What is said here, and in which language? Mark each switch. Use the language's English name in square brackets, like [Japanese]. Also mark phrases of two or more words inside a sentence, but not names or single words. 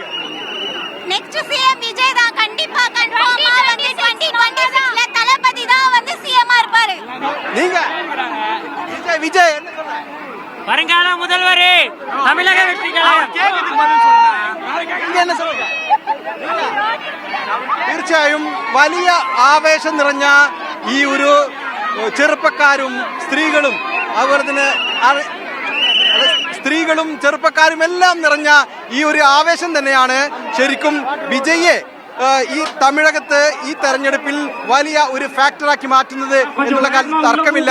[English] next CM [Tamil] விஜய் தான். கண்டிப்பா கன்ஃபார்மா வந்து 2026ல தளபதி தான் வந்து சிஎம் ஆ இருப்பாரு. நீங்க விஜய் என்ன சொல்றீங்க? வருங்கால முதல்வர் தமிழக வெற்றி கழகம். என்ன சொல்லுங்க? [Malayalam] തീർച്ചയായും വലിയ ആവേശം നിറഞ്ഞ ഈ ഒരു ചെറുപ്പക്കാരും സ്ത്രീകളും അതുപോലെ തന്നെ സ്ത്രീകളും ചെറുപ്പക്കാരും എല്ലാം നിറഞ്ഞ ഈ ഒരു ആവേശം തന്നെയാണ് ശരിക്കും വിജയെ ഈ തമിഴകത്ത് ഈ തെരഞ്ഞെടുപ്പിൽ വലിയ ഒരു ഫാക്ടറാക്കി മാറ്റുന്നത് എന്നുള്ള കാര്യത്തിൽ തർക്കമില്ല.